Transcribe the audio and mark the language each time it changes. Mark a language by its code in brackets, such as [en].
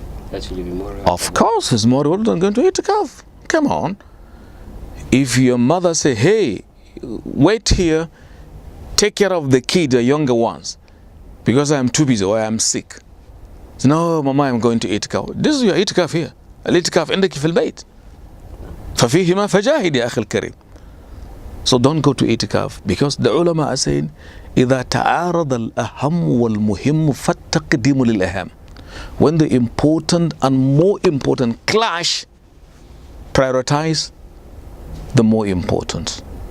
[en] That should be more. Of course, it's more rewarding than going to i'tikaf. Come on. If your mother say, hey, wait here, take care of the kid, the younger ones, because I am too busy or I am sick. So, no, mama, I'm going to itikaf. This is your itikaf here. [ar] Al-itikaf عندك في البيت. ففيهما فجاهد يا أخي الكريم. [en] So don't go to itikaf, because the ulama are saying إذا تعارض الأهم والمهم فالتقديم للأهم. When the important and more important clash, prioritize the more important.